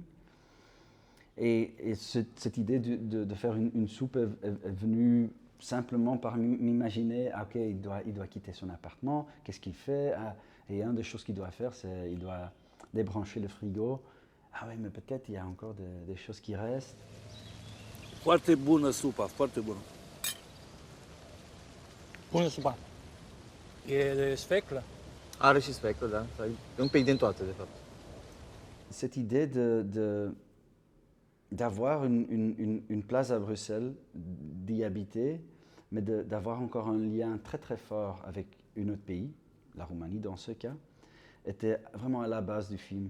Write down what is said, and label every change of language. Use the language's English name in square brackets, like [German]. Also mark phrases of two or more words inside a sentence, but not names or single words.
[French] Et cette idée de faire une soupe est venue simplement par m'imaginer, il doit quitter son appartement, qu'est-ce qu'il fait? Et une des choses qu'il doit faire, c'est qu'il doit débrancher le frigo. Oui, mais peut-être il y a encore des choses qui restent. [Romanian] Foarte bună supa, foarte bună. Bună supa. E de sfeclă? Are și spectră, da. E un pic din toate, de fapt. [French] Cette idée d'avoir une place à Bruxelles, d'y habiter, mais d'avoir encore un lien très très fort avec un autre pays, la Roumanie dans ce cas, était vraiment à la base du film.